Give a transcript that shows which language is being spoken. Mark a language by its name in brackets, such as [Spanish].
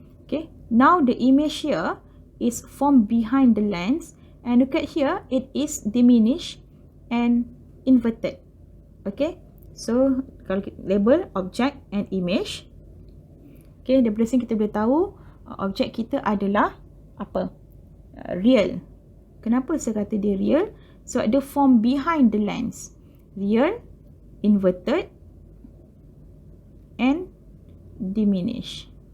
[English] Okay, now the image here is formed behind the lens, and look at here, it is diminished and inverted. [Malay] Okay, so kalau kita label object and image, okay, daripada sini kita boleh tahu objek kita adalah apa? Real. Kenapa saya kata dia real? [English] Sebab dia form behind the lens. Real, inverted and diminish.